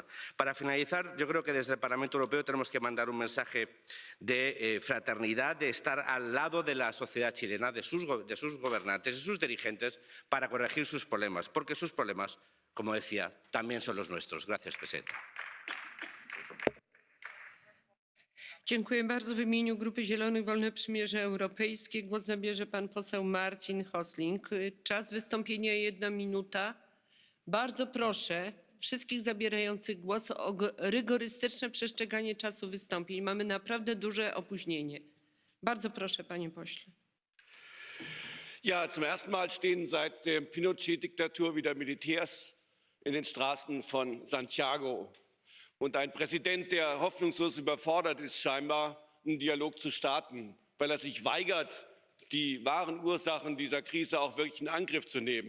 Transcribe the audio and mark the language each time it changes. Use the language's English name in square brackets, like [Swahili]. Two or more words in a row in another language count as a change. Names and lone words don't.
[Spanish] Para finalizar, yo creo que desde el Parlamento Europeo tenemos que mandar un mensaje de fraternidad, de estar al lado de la sociedad chilena, de sus gobernantes, de sus dirigentes, para corregir sus problemas, porque sus problemas, como decía, también son los nuestros. Gracias, presidenta. [Polish] Dziękuję bardzo. W imieniu Grupy Zielonych Wolne Przymierze Europejskie głos zabierze pan poseł Martin Häusling. Czas wystąpienia 1 minuta. Bardzo proszę wszystkich zabierających głos o rygorystyczne przestrzeganie czasu wystąpień. Mamy naprawdę duże opóźnienie. Bardzo proszę, panie pośle. [German] Ja, zum ersten Mal stehen seit der Pinochet-Diktatur wieder Militärs in den Straßen von Santiago. Und ein Präsident, der hoffnungslos überfordert ist, scheinbar einen Dialog zu starten, weil er sich weigert, die wahren Ursachen dieser Krise auch wirklich in Angriff zu nehmen.